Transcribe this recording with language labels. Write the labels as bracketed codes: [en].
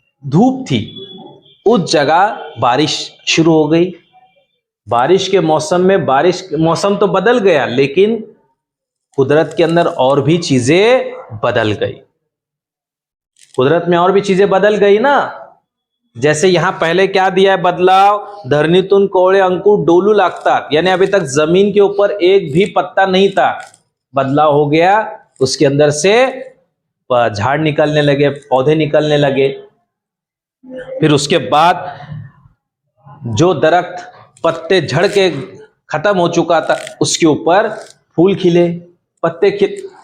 [hi] धूप थी, उस जगह बारिश शुरू हो गई. बारिश के मौसम में मौसम तो बदल गया, लेकिन कुदरत के अंदर और भी चीजें बदल गई. कुदरत में और भी चीजें बदल गई ना. जैसे यहां पहले क्या दिया है बदलाव? [mr] धरणीतून कोवळे अंकुर डोलू लागतात. [hi] यानी अभी तक जमीन के ऊपर एक भी पत्ता नहीं था. बदलाव हो गया, उसके अंदर से झाड़ निकलने लगे, पौधे निकलने लगे. फिर उसके बाद जो दरख्त पत्ते झड़ के खत्म हो चुका था उसके ऊपर फूल खिले, पत्ते खिले.